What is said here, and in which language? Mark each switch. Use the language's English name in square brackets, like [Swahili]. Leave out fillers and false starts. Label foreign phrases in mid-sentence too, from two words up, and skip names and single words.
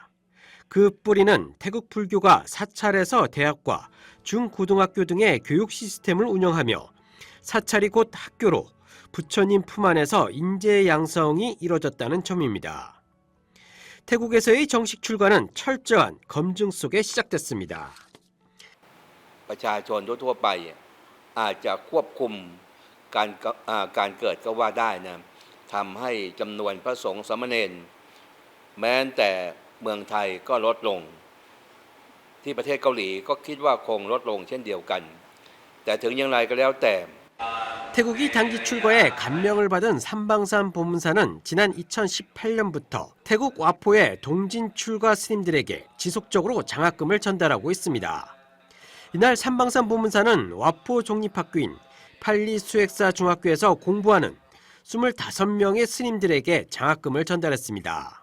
[Korean] 그 뿌리는 태국 불교가 사찰에서 대학과 중고등학교 등의 교육 시스템을 운영하며 사찰이 곧 학교로 부처님 품 안에서 인재 양성이 이뤄졌다는 점입니다. 태국에서의 정식 출가는 철저한 검증 속에 시작됐습니다. [Thai] ประชาชนทั่วไปอาจจะควบคุมการเกิดก็ว่าได้นะทำให้จำนวนพระสงฆ์สามเณรแม้แต่เมืองไทยก็ลดลงที่ประเทศเกาหลีก็คิดว่าคงลดลงเช่นเดียวกันแต่ถึงอย่างไรก็แล้วแต่ [Korean] 태국이 단기 출가에 감명을 받은 삼방산 보문사는 지난 2018년부터 태국 와포의 동진 출가 스님들에게 지속적으로 장학금을 전달하고 있습니다. 이날 삼방산 보문사는 와포 종립학교인 팔리 수액사 중학교에서 공부하는 25명의 스님들에게 장학금을 전달했습니다.